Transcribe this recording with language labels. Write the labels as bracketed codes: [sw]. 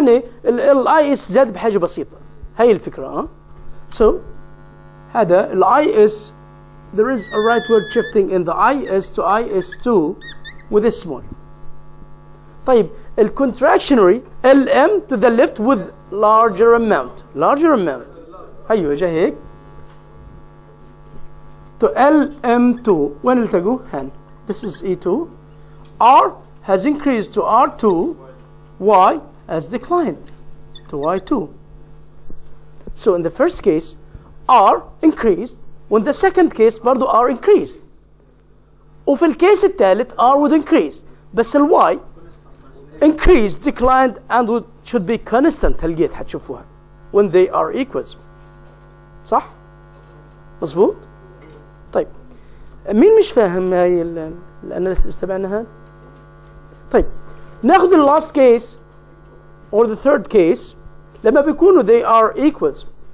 [ar] يعني الاي اس زاد بحاجه بسيطه. هي الفكره. [en] So [ar] هذا [en] الاي اس there is a rightward shifting in the IS to IS2 with a small. [ar] طيب [en] الcontractionary LM to the left with larger amount. [ar] هيو اجا هيك [en] to LM2. [ar] وين التقوا؟ هان. [en] This is E2. R has increased to R2. Y has declined to Y2. So in the first case R increased, when the second case برضو R increased. [ar] وفي الكيس الثالث [en] R would increase. بس ال Y increased, declined and should be constant. [ar] هلقيت حتشوفوها [en] when they are equals. [ar] صح؟ مظبوط؟ طيب مين مش فاهم هاي الاناليسيس تبعنا هذا؟ طيب ناخذ اللاست كيس [en] or the third case [ar] لما بيكونوا [en] they are equals.